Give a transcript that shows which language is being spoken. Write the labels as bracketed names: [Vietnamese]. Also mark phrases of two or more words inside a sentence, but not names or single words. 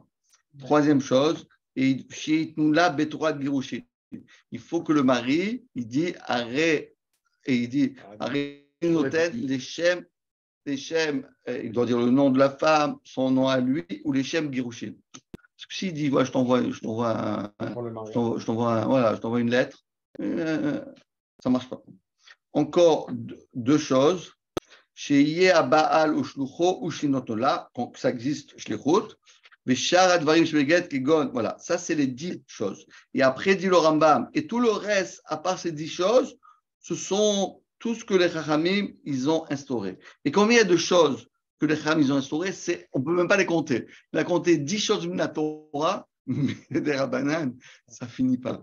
[French] Troisième chose, il faut que le mari, il dit arrête, et il dit arrête, les Shem, il doit dire le nom de la femme, son nom à lui, ou les [Hebrew] שם גירושין. [French] Parce que s'il dit, je t'envoie une lettre, ça ne marche pas. Encore 2 choses. [Hebrew] שיהיה הבעל ושלוחו ושינותו לה, [French] donc ça existe shlichut, [Hebrew] ושאר הדברים שבגט כגון, [French] voilà, ça c'est les 10 choses. Et après dit le Rambam, et tout le reste, à part ces 10 choses, ce sont tout ce que les Chachamim, ils ont instauré. Et combien il y a de choses que les Chachamim, ils ont instaurées, on ne peut même pas les compter. Il a compté 10 choses de la Torah, mais des Rabbanan, ça ne finit pas.